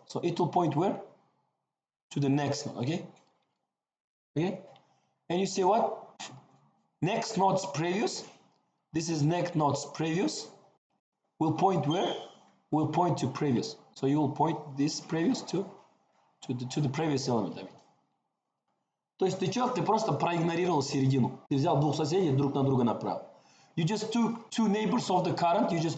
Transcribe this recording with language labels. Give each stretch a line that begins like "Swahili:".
English: So it will point where? To the next node, okay? Okay? And you say what? Next node's previous. This is next node's previous. Will point where? Will point to previous. So you will point this previous to the previous element. I mean.
Russian: То есть ты просто проигнорировал середину. Ты взял двух соседей, друг на друга направил.
English: You just took two neighbors of the current.